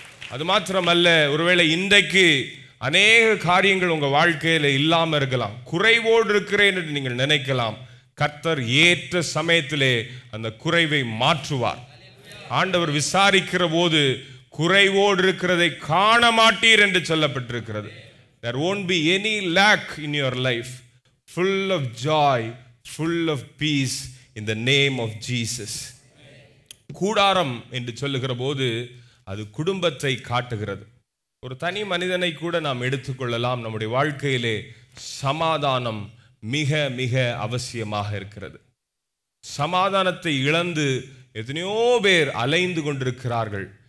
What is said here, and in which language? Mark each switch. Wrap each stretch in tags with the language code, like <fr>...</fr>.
<ta>அது மாத்திரமல்ல, ஒருவேளை இன்றைக்கு அநேக காரியங்கள் உங்க வாழ்க்கையில இல்லாம இருக்கலாம், குறைவோடு இருக்கிறேன் என்று நீங்கள் நினைக்கலாம். கர்த்தர் ஏற்ற சமயத்திலே அந்த குறைவை மாற்றுவார். ஆண்டவர் விசாரிக்கிற போது குறைவோடு இருக்கிறதை காண மாட்டீர் என்று சொல்லப்பட்டிருக்கிறது.</ta> <en>There won't be any lack in your life. Full of joy, full of peace in the name of Jesus.</en> <ta>கூடாரம் என்று சொல்லுகிற போது அது குடும்பத்தை காட்டுகிறது. ஒரு தனி மனிதனை கூட நாம் எடுத்துக்கொள்ளலாம். நம்முடைய வாழ்க்கையிலே சமாதானம் மிக மிக அவசியமாக இருக்கிறது. சமாதானத்தை இழந்து எத்தனையோ பேர் அலைந்து கொண்டிருக்கிறார்கள்.</ta>